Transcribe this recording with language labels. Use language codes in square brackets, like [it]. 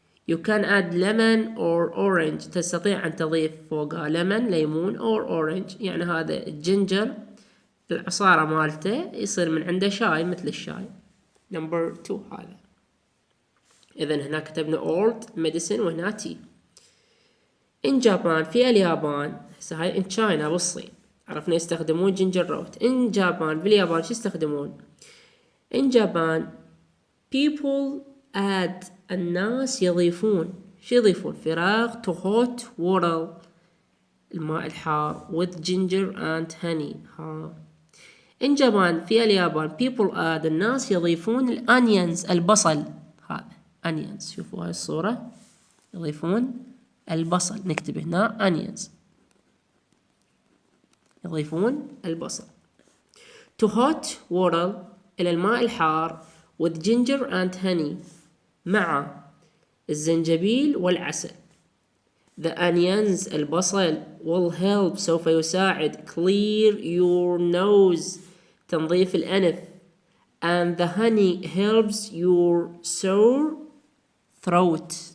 [en] you can add lemon or orange [ar] تستطيع أن تضيف فوقها [en] lemon [ar] ليمون [en] or orange [ar] يعني هذا الجنجر العصارة مالته يصير من عنده شاي مثل الشاي. [en] number 2 [ar] هذا. إذن هنا كتبنا [en] old medicine [ar] وهنا [en] tea. in Japan [ar] في اليابان هسه هاي [en] in China [ar] بالصين عرفنا يستخدمون [en] ginger root. in Japan [ar] في اليابان شو يستخدمون؟ [en] in Japan people add [ar] الناس يضيفون شو يضيفون؟ فراغ [en] to hot water [ar] الماء الحار [en] with ginger and honey. in Japan [ar] في اليابان [en] people add [ar] الناس يضيفون [en] onions [ar] البصل. هذا [en] onions [ar] شوفوا هاي الصورة يضيفون البصل نكتب هنا onions يضيفون البصل. [en] to hot water [ar] إلى الماء الحار [en] with ginger and honey [ar] مع الزنجبيل والعسل. [en] the onions [ar] البصل [en] will help [ar] سوف يساعد [en] clear your nose [ar] تنظيف الأنف [en] and the honey helps your sore throat